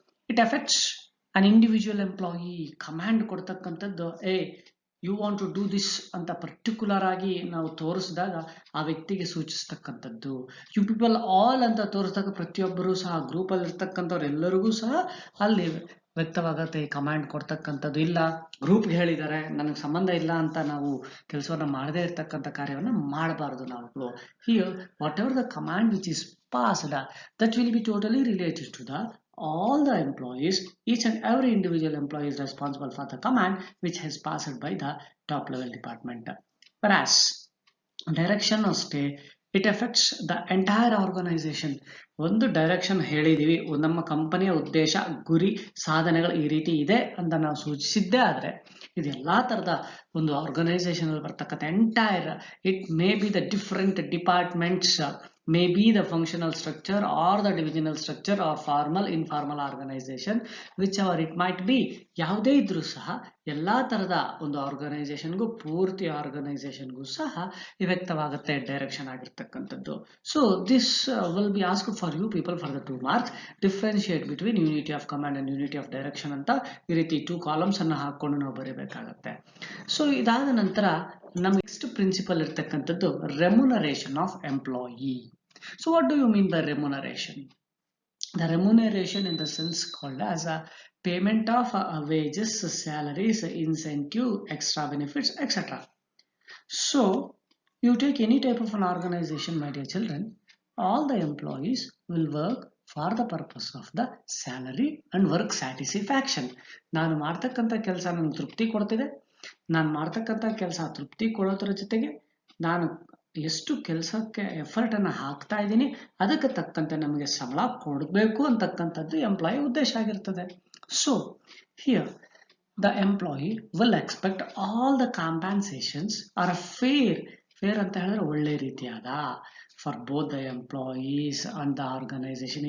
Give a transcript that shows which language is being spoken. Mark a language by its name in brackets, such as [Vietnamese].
[English] It affects an individual employee. [Kannada] Command ಕೊಡ್ತಕ್ಕಂಥದ್ದು [English] you want to do this [Kannada] ಅಂತ particular ಆಗಿ ನಾವು ತೋರಿಸಿದಾಗ ಆ ವ್ಯಕ್ತಿಗೆ ಸೂಚಿಸ್ತಕ್ಕಂಥದ್ದು. [English] you people all [Kannada] ಅಂತ ತೋರಿಸಿದಾಗ ಪ್ರತಿಯೊಬ್ಬರು ಸಹ ಗ್ರೂಪ್ ಅಲ್ಲಿ ಇರ್ತಕ್ಕಂಥವ್ರು ಎಲ್ಲರಿಗೂ ಸಹ ಅಲ್ಲಿ ವ್ಯಕ್ತವಾಗತ್ತೆ ಈ ಕಮಾಂಡ್ ಕೊಡ್ತಕ್ಕಂಥದ್ದು. ಇಲ್ಲ ಗ್ರೂಪ್ಗೆ ಹೇಳಿದ್ದಾರೆ ನನಗೆ ಸಂಬಂಧ ಇಲ್ಲ ಅಂತ ನಾವು ಕೆಲಸವನ್ನ ಮಾಡದೇ ಇರ್ತಕ್ಕಂಥ ಕಾರ್ಯವನ್ನ ಮಾಡಬಾರದು ನಾವು. [English] Here whatever the command which is passed, that will be totally related to the all the employees. Each and every individual employee is responsible for the command which has passed by the top level department. Whereas direction [Kannada] ಅಷ್ಟೇ, [English] It affects the entire organization. [Kannada] ಒಂದು direction ಹೇಳಿದೀವಿ, ನಮ್ಮ ಕಂಪನಿಯ ಉದ್ದೇಶ, ಗುರಿ, ಸಾಧನೆಗಳು ಈ ರೀತಿ ಇದೆ ಅಂತ ನಾವು ಸೂಚಿಸಿದ್ದೇ ಆದ್ರೆ ಇದೆಲ್ಲಾ ತರದ ಒಂದು ಆರ್ಗನೈಸೇಷನ್ ಅಲ್ಲಿ ಬರ್ತಕ್ಕಂಥ entire, [English] It may be the different departments, may be the functional structure or the divisional structure or formal informal organization, whichever it might be. [Kannada] ಯಾವುದೇ ಇದ್ರೂ ಸಹ ಎಲ್ಲಾ ತರದ ಒಂದು ಆರ್ಗನೈಸೇಷನ್ಗೂ, ಪೂರ್ತಿ ಆರ್ಗನೈಸೇಷನ್ಗೂ ಸಹ ವ್ಯಕ್ತವಾಗುತ್ತೆ ಡೈರೆಕ್ಷನ್ ಆಗಿರ್ತಕ್ಕಂಥದ್ದು. [English] So this will be asked for you people for the 2 marks. Differentiate between unity of command and unity of direction [Kannada] ಅಂತ ಈ ರೀತಿ 2 ಕಾಲಮ್ಸ್ ಅನ್ನ ಹಾಕೊಂಡು ನಾವು ಬರೀಬೇಕಾಗತ್ತೆ. ಸೊ ಇದಾದ ನಂತರ ನಮ್ಮ ನೆಕ್ಸ್ಟ್ ಪ್ರಿನ್ಸಿಪಲ್ ಇರ್ತಕ್ಕಂಥದ್ದು remuneration of employee. [English] So what do you mean by remuneration? The remuneration in the sense called as a payment of wages, salaries, incentive, extra benefits, etc. So you take any type of an organization, my dear children, all the employees will work for the purpose of the salary and work satisfaction. [Kannada] ನಾನು ಮಾಡ್ತಕ್ಕಂಥ ಕೆಲಸ ನನಗೆ ತೃಪ್ತಿ ಕೊಡ್ತಿದೆ, ನಾನು ಮಾಡ್ತಕ್ಕಂಥ ಕೆಲಸ ತೃಪ್ತಿ ಕೊಡೋದ್ರ ಜೊತೆಗೆ ನಾನು ಎಷ್ಟು ಕೆಲಸಕ್ಕೆ ಎಫರ್ಟ್ ಅನ್ನ ಹಾಕ್ತಾ ಇದ್ದೀನಿ ಅದಕ್ಕೆ ತಕ್ಕಂತೆ ನಮಗೆ ಸಂಬಳ ಕೊಡಬೇಕು ಅಂತಕ್ಕಂಥದ್ದು ಎಂಪ್ಲಾಯಿ ಉದ್ದೇಶ ಆಗಿರ್ತದೆ. [English] so here the employee will expect all the compensations are fair [Kannada] ಅಂತ ಹೇಳಿದ್ರೆ ಒಳ್ಳೆ ರೀತಿಯಾದ [English] For both the employees and the organization.